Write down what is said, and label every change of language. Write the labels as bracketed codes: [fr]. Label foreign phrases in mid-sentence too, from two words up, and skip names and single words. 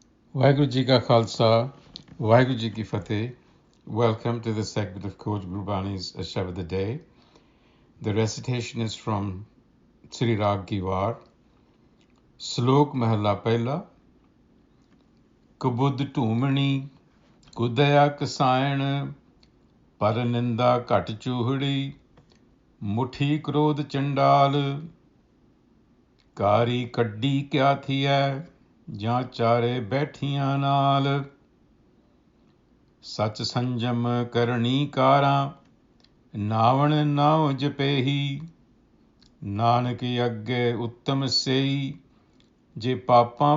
[pa] ਵਾਹਿਗੁਰੂ ਜੀ ਕਾ ਖਾਲਸਾ, ਵਾਹਿਗੁਰੂ ਜੀ ਕੀ ਫਤਹਿ. [en] Welcome to the segment of Kubudh Dumani's a-sabad-a-day. The recitation is from Sri Rag Giwar. [pa] ਸਲੋਕ ਮਹਲਾ ਪਹਿਲਾ. ਕੁਬੁਧਿ ਡੂਮਣੀ, ਕੁਦਇਆ ਕਸਾਇਣਿ, ਪਰਨਿੰਦਾ ਘਟ ਚੂਹੜੀ, ਮੁਠੀ ਕ੍ਰੋਧਿ ਚੰਡਾਲਿ, ਕਾਰੀ ਕਢੀ ਕਿਆ ਥੀਐ, ਜਾਂ ਚਾਰੇ ਬੈਠੀਆਂ ਨਾਲ ਸਚ ਸੰਜਮ ਕਰਨੀ ਕਾਰਾਂ ਨਾਵਣ ਨਾਉ ਜਪੇਹੀ ਨਾਨਕ ਅੱਗੇ ਉੱਤਮ ਸੇਈ ਜੇ ਪਾਪਾਂ